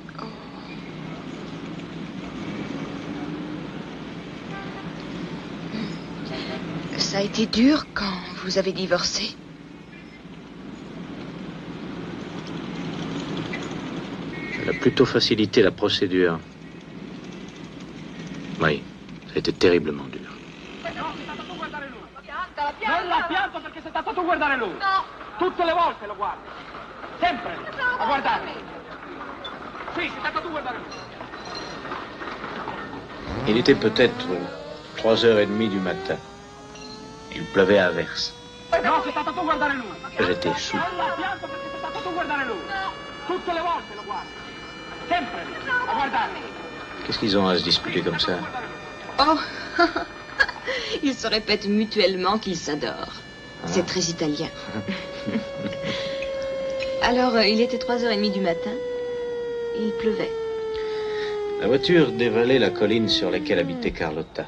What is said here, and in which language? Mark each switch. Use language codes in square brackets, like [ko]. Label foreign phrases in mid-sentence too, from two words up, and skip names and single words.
[fr] Ça a été dur quand vous avez divorcé? Elle a plutôt facilité la procédure. Oui, ça a été terriblement dur. [it] Non l'ha pianto perché sei stato tu a guardare lui. No. Tutte le volte lo guardi. Sempre a guardare. Sì, sei stato tu a guardare lui. [fr] Il était peut-être 3h30 du matin. Il pleuvait à verse. [it] No, sei stato tu a guardare lui. [fr] J'étais sous. [it] Non l'ha pianto perché sei stato tu a guardare lui. No. Tutte le volte lo guardi. Sempre a guardare. [fr] Qu'est-ce qu'ils ont à se disputer comme ça? Oh, ils se répètent mutuellement qu'ils s'adorent. C'est très italien. Alors, il était 3h30 du matin. Et il pleuvait. La voiture dévalait la colline sur laquelle habitait Carlotta.